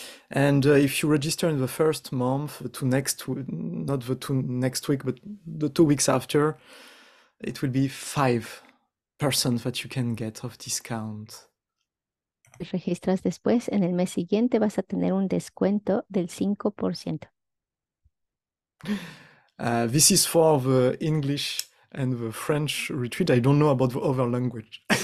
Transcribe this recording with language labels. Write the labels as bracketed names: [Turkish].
[English] And if you register in the first month, not the 2 next week, but the 2 weeks after, it will be 5% that you can get of discount. [Spanish] Si registras después, en el mes siguiente vas a tener un descuento del 5%. [English] This is for the English and the French retreat. I don't know about the other language.